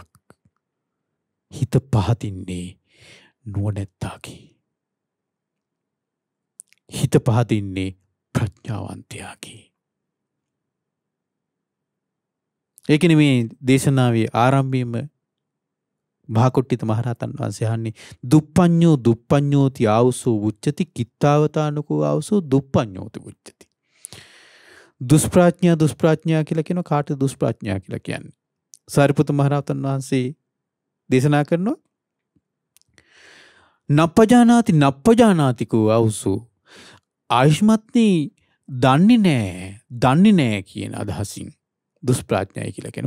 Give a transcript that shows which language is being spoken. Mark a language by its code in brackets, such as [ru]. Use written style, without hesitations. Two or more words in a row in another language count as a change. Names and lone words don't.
[si] හිත පහදින්නේ නුවණැත්තාගේ. හිත පහදින්නේ ප්‍රඥාවන්තයාගේ. ඒකනේ මේ දේශනාවේ ආරම්භයේම මහකොට්ටිත මහරහතන් වහන්සේ අහන්නේ [pi] දුප්පඤ්ඤෝ දුප්පඤ්ඤෝති ආවසෝ උච්චති කිත්තාවතානකෝ ආවසෝ දුප්පඤ්ඤෝති උච්චති. [si] දුෂ්ප්‍රඥා දුෂ්ප්‍රඥා කියලා කියන කාට දුෂ්ප්‍රඥා කියලා කියන්නේ? සාරිපුත්ත මහරහතන් වහන්සේ දේශනා කරනවා [pi] නප්පජානාති නප්පජානාතිකෝ ආවසෝ [si] ආයුෂ්මත්නි දන්නේ නැහැ කියන අදහසින් දුෂ්ප්‍රඥායි කියලා කියන්නේ.